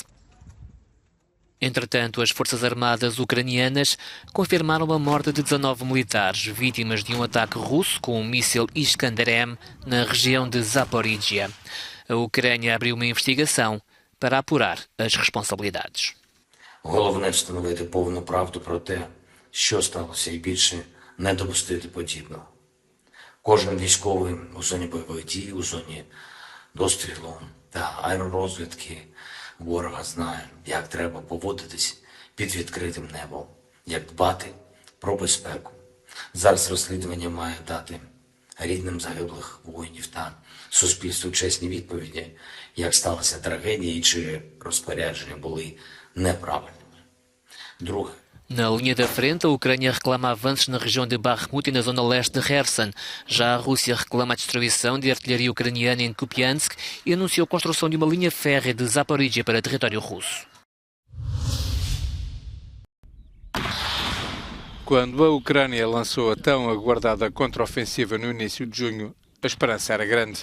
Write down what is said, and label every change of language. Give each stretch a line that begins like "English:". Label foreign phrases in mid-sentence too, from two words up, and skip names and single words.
Portuguese: Entretanto, as Forças Armadas ucranianas confirmaram a morte de 19 militares, vítimas de um ataque russo com um míssil Iskander-M na região de Zaporizhia. A Ucrânia abriu uma investigação para apurar as responsabilidades.
Ukrainian: Головне встановити повну правду про те, що сталося, і більше не допустити подібного. Кожен військовий у зоні бойових дій, у зоні дострілу та аеророзвідки ворога знає, як треба поводитись під відкритим небом, як дбати про безпеку. Зараз розслідування має дати рідним загиблих воїнів та суспільству чесні відповіді, як сталася трагедія і чи розпорядження були неправильними. Друге.
Portuguese: Na linha da frente, a Ucrânia reclama avanços na região de Bakhmut e na zona leste de Kherson. Já a Rússia reclama a destruição de artilharia ucraniana em Kupiansk e anunciou a construção de uma linha férrea de Zaporizhia para território russo. Quando a Ucrânia lançou a tão aguardada contraofensiva no início de junho, a esperança era grande.